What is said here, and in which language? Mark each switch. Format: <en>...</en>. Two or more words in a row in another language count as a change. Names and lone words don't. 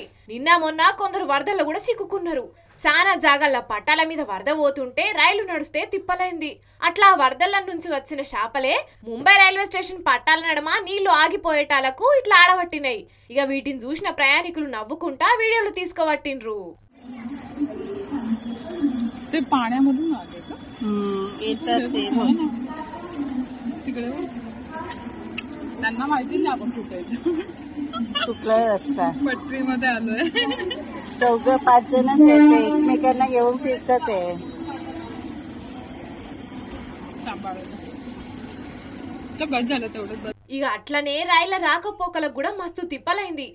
<te>నిన్న మొన్న కొందరు వరదల్లో కూడా సిక్కుకున్నారు. చాలా జాగాల్లో పట్టాల మీద వరద పోతుంటే రైలు నడుస్తే తిప్పలైంది. అట్లా వరదల నుంచి వచ్చిన చేపలే ముంబై రైల్వే స్టేషన్ పట్టాల నడమ నీళ్లు ఆగిపోయేటాలకు ఇట్లా ఆడబట్టినాయి. ఇక వీటిని చూసిన ప్రయాణికులు నవ్వుకుంటా వీడియోలు తీసుకోబట్టిండ్రు.</te> <mr>त्यांना माहिती नाही आपण कुठे कुठलाही रस्ता पटरीमध्ये आलोय. 4-5 जणच येते, एकमेकांना घेऊन फिरतात ते.</mr> <te>ఇక అట్లనే రైళ్ల రాకపోకలకు కూడా మస్తు తిప్పలైంది.</te>